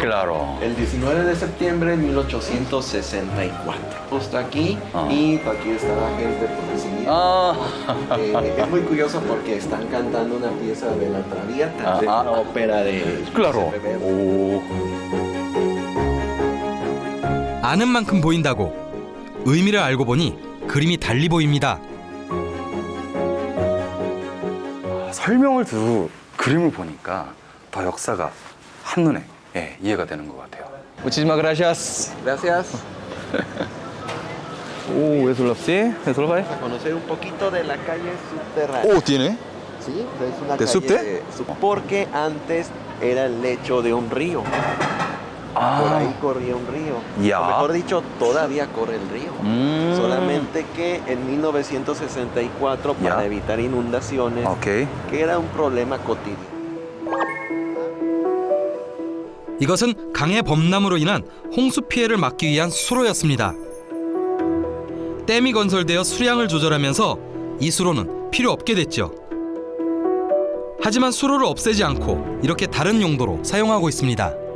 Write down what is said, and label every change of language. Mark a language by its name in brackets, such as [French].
[Spanish] Claro. El 19 de septiembre de 1864. Justo aquí, y aquí está la gente recibiendo. Es muy curioso porque están cantando una pieza de La Traviata, de una ópera de Claro. [Korean] 아는 만큼 보인다고 의미를 알고 보니 그림이 달리 보입니다. 설명을 듣고 그림을 보니까 더 역사가 한눈에 이해가 되는 것 같아요. [Spanish] Muchísimas gracias. Gracias. eso lo sí, eso lo Vamos a conocer un poquito de la calle subterránea. tiene. Sí, es una ¿De calle subte? porque antes era el lecho de un río. Por ahí corría un río. Ya. O mejor dicho, todavía corre el río. Solamente que en 1964, para evitar inundaciones, [English] 오케이. [Spanish] que era un problema cotidiano. [Korean] 이것은 강의 범람으로 인한 홍수 피해를 막기 위한 수로였습니다. 댐이 건설되어 수량을 조절하면서 이 수로는 필요 없게 됐죠. 하지만 수로를 없애지 않고 이렇게 다른 용도로 사용하고 있습니다.